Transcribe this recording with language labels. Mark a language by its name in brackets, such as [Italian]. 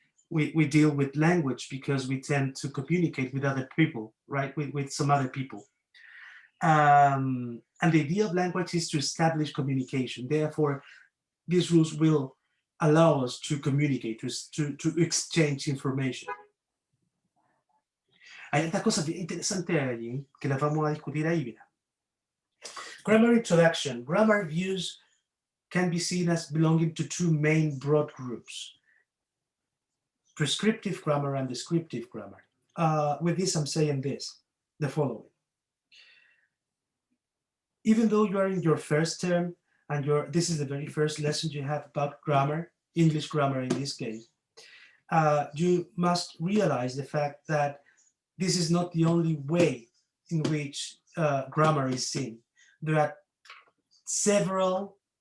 [English] We deal with language because we tend to communicate with other people, right? With some other people. And the idea of language is to establish communication. Therefore, these rules will allow us to communicate, to exchange information. [Spanish] Hay estas cosas bien interesantes allí que las vamos a discutir ahí, mira. [English] Grammar introduction. Grammar views can be seen as belonging to two main broad groups: prescriptive grammar and descriptive grammar. With this, I'm saying the following. Even though you are in your first term, and this is the very first lesson you have about grammar, English grammar in this case, you must realize the fact that this is not the only way in which grammar is seen. There are several